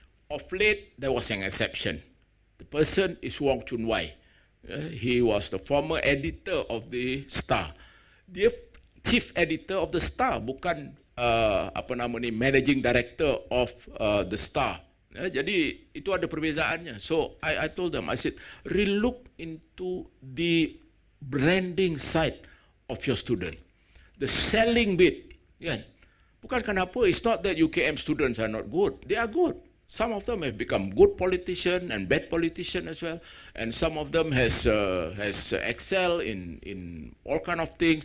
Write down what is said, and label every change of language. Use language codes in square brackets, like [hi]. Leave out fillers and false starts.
[en] Of late, there was an exception. The person is Wong Chun Wai. He was the former editor of the Star. [ms] Dia [en] chief editor of the Star, [ms] bukan [en] managing director of the Star. [ms] Jadi itu ada perbezaannya. [en] So I told them, I said, relook into the branding side of your student, the selling bit. [ms] Bukan kenapa, [en] it's not that UKM students are not good. They are good. Some of them have become good politician and bad politician as well, and some of them has excelled in all kind of things.